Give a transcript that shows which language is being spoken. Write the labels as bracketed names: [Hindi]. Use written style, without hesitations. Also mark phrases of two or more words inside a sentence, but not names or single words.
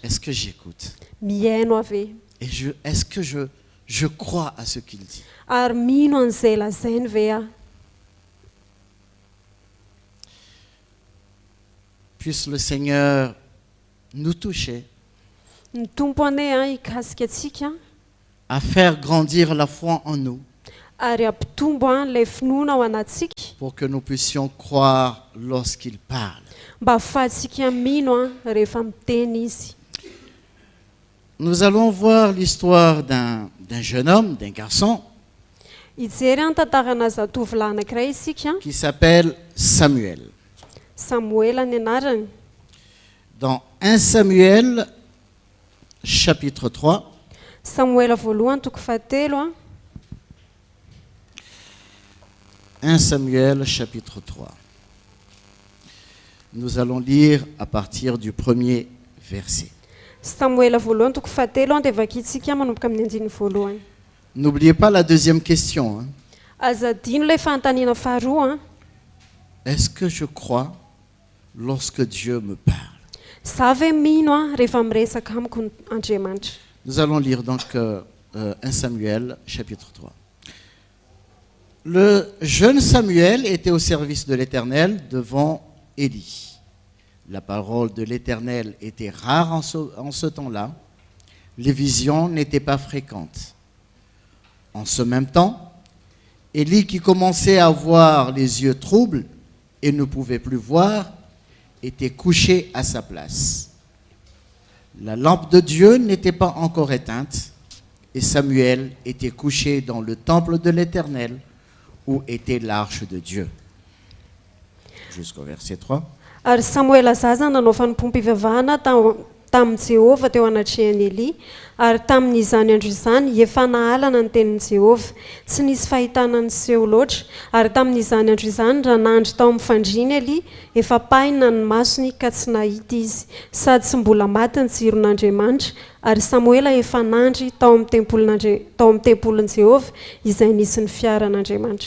[French] est-ce que j'écoute? [Malagasy] mihaino ave. [French] Et est-ce que je crois à ce qu'il dit? [Malagasy] Ary mino an'izay lazainy ve aho? [French] Puisse le Seigneur nous toucher [Malagasy] Ny tompo ane a hikasika atsika [French] à faire grandir la foi en nous [Malagasy] ary ampitombo a ilay finoana ao anatsika [French] pour que nous puissions croire lorsqu'il parle. [Malagasy] mba ahafahantsika mino a rehefa miteny izy. [French] Nous allons voir l'histoire d'un jeune homme, d'un garçon [Malagasy] Hijery a ny tantarana zatovolahy anankiray isika, [French] qui s'appelle Samuel. [Malagasy] Samuela ny anarany. [French] Dans 1 Samuel, chapitre 3, [Malagasy] Samuela voalohany toko fahatelo a, [French] 1 Samuel, chapitre 3. Nous allons lire à partir du premier verset. [Malagasy] Samuela voalohany toko fahatelo a dia vakitsika manomboka amin'ny andiny voalohany. [French] N'oubliez pas la deuxième question. [Malagasy] Azadino ilay fanontaniana faharoa a, [French] Est-ce que je crois lorsque Dieu me parle? [Malagasy] za ve mino a rehefa miresaka amiko ny Andriamanitra. [French] Nous allons lire donc 1 Samuel, chapitre 3. Le jeune Samuel était au service de l'Éternel devant Élie. La parole de l'Éternel était rare en ce temps-là. Les visions n'étaient pas fréquentes. En ce même temps, Élie, qui commençait à avoir les yeux troubles et ne pouvait plus voir, était couché à sa place. La lampe de Dieu n'était pas encore éteinte et Samuel était couché dans le temple de l'Éternel où était l'arche de Dieu. Jusqu'au verset 3. [Malagasy] Ary Samuela zaza nanao fanompoam-pivavahana tamin'i Jehova teo anatrehany Elia, ary tamin'izany andro izany efa nahalana ny tenin'i Jehova, tsy nisy fahitana niseho loatra, ary tamin'izany andro izany raha nandry tao amin'ny fandriany Elia, efa paina ny masony ka tsy nahita izy, sady tsy mbola maty ny jiron'Andriamanitra, ary Samuela efa nandry tao amin'ny tempolin'i Jehova izay nisy ny fiaran'Andriamanitra.